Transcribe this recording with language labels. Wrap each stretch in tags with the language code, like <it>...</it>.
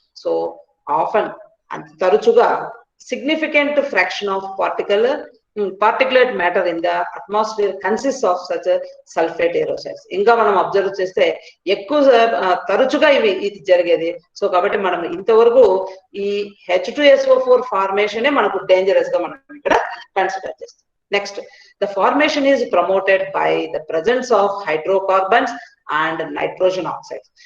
<te>So often అంత తరచుగా</te> <en>significant fraction of particulate matter in the atmosphere consists of such sulfate aerosols.</en> <te>ఇంకా మనం observe చేస్తే ఎక్కువ తరచుగా ఇది జరిగేది. సో కాబట్టి మనం ఇంతవరకు ఈ H2SO4 ఫార్మేషన్ మనకు డేంజరస్ గా మనం ఇక్కడ కన్సిడర్ చేస్తాం.</te> <en>Next, the formation is promoted by the presence of hydrocarbons and nitrogen oxides.</en>